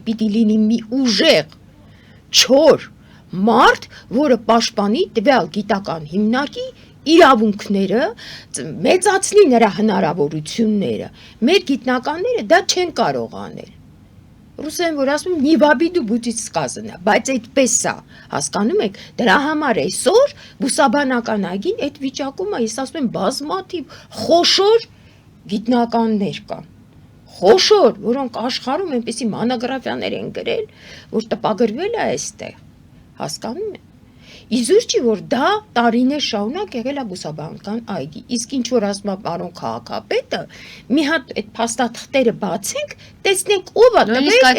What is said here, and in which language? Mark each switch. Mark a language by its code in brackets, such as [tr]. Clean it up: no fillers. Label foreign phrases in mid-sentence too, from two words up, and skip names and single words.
[hy] պիտի լինի մի ուժեղ, չոր մարդ, որը պաշտպանի տվյալ գիտական հիմնարկի իրավունքները, մեծացնի նրա հնարավորությունները։ Մեր գիտնականները դա չեն կարող անել։ Ռուսերեն որ ասում եմ, [ru] «Не в обиду будет сказано», [hy] բայց այդպես է, հասկանում եք, դրա համար այսօր բուսաբանական այգին այդ վիճակում է, ես ասում եմ, բազմաթիվ խոշոր գիտնականներ կան, խոշոր, որոնք աշխարհում այնպեսի մանագրաֆիաներ են գրել, որ տպագրվել է այստեղ, հասկանում եք։ Իզուր չի, որ դա տարիներ շարունակ եղել է բուսաբանական այգի, իսկ ինչ որ ասում է պարոն քաղաքապետը, մի հատ այդ փաստաթղթերը բացենք, տեսնենք ով է տվել այդ